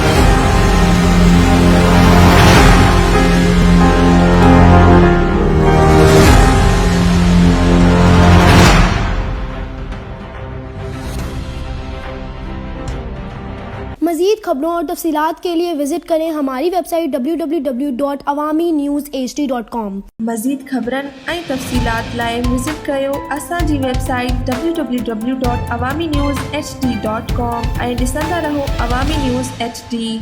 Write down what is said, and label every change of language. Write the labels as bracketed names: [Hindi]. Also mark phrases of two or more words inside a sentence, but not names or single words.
[Urdu] مزید خبروں اور تفصیلات کے لیے وزٹ کریں ہماری ویب سائٹ www.awamiNewsHD.com۔ [Sindhi] مزید خبرن ऐं तफ़सीलात लाइ विज़िट कयो असांजी वेबसाइट www.awamiNewsHD.com ऐं ॾिसंदा रहो अवामी न्यूज़ HD।